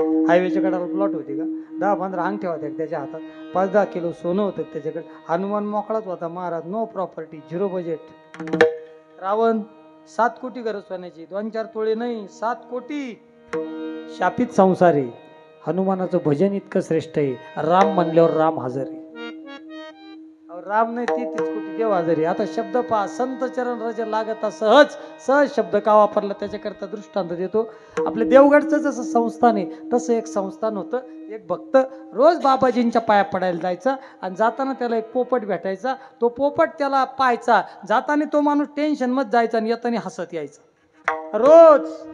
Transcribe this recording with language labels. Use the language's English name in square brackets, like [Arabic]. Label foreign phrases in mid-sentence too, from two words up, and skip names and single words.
[Marathi] हायवेच्या कडाला प्लॉट होते का? 10-15 अंगठ्या होत्या त्याच्या हातात, 5-10 किलो सोनं होतं त्याच्याकडे. हनुमान मोकळाच होता महाराज, [English] no property, [Marathi] 0 बजेट. रावण 7 कोटी गरज सोन्याची, 2-4 तोळे नाही, 7 कोटी. शापित संसार आहे. हनुमानाचं भजन इतकं श्रेष्ठ आहे. राम म्हणल्यावर राम हजर आहे. राम नाही 33 कोटी देव हजर आहे. आता शब्द पहा, संत चरण रज लागता सहज, सहज शब्द का वापरला त्याच्याकरता दृष्टांत देतो. आपल्या देवगडचं जसं संस्थान आहे तसं एक संस्थान होतं. एक भक्त रोज बाबाजींच्या पाया पडायला जायचा आणि जाताना त्याला एक पोपट भेटायचा. तो पोपट त्याला पाहायचा, जाताना तो माणूस टेन्शन मध्ये जायचा आणि येताना हसत यायचा रोज.